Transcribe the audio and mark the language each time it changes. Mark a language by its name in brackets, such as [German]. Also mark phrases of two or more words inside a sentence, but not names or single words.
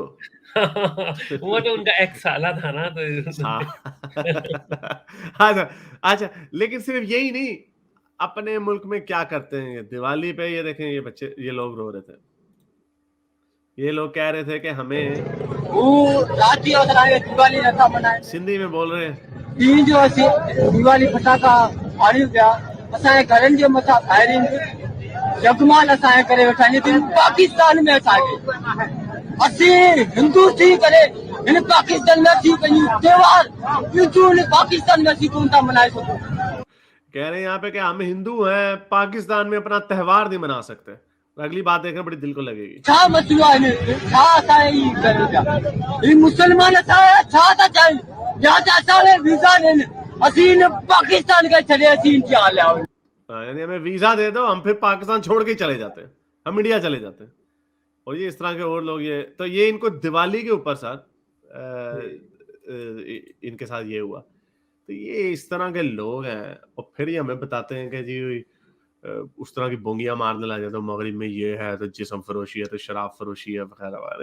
[Urdu] وہ تو ان کا ایکس سالا تھا نا, हाँ। तो اچھا، اچھا، لیکن صرف یہی نہیں، اپنے ملک میں کیا کرتے ہیں یہ دیوالی پے، یہ دیکھیں یہ بچے، یہ لوگ رو رہے تھے. یہ لوگ کہہ رہے تھے کہ ہمیں, [Sindhi] वो राती असांखे दिवाली नथा मल्हाइनि, [Urdu] سندھی میں بول رہے ہیں, [Sindhi] ॾींहं जो असीं दिवाली फटाका फाड़ियूं पिया, असांजे घरनि जे मथां फायरिंग जगमाल असांजे करे वेठा आहिनि। लेकिन पाकिस्तान में असांखे, असीं हिंदू थी करे हिन पाकिस्तान में असीं पंहिंजूं त्योहार ईदूं हिन पाकिस्तान में असीं कोन था मल्हाए सघूं। [Urdu] کہہ رہے ہیں یہاں پے کہ ہم ہندو ہیں، پاکستان میں اپنا تہوار نہیں منا سکتے. اگلی بات دیکھنا بڑی دل کو لگے گی. [Sindhi] छा मसइलो आहे हिन में? छा असांजे ई कनि पिया ही मुसलमान असांजा छा था चाहिनि, या त असांखे वीज़ा ॾियनि, असीं हिन पाकिस्तान खे छॾे असीं इंडिया हलिया आहियूं। [Urdu] یعنی ہمیں ویزا دے دو، ہم پھر پاکستان چھوڑ کے ہی چلے جاتے ہیں، ہم انڈیا چلے جاتے ہیں. اور یہ اس طرح کے اور لوگ، یہ تو یہ ان کو دیوالی کے اوپر سر ان کے ساتھ یہ ہوا. تو یہ اس طرح کے لوگ ہیں، اور پھر یہ ہمیں بتاتے ہیں کہ جی اس طرح کی بونگیاں مارنے لگ جاتے ہیں، مغرب میں یہ ہے تو جسم فروشی ہے، تو شراب فروشی ہے وغیرہ وغیرہ.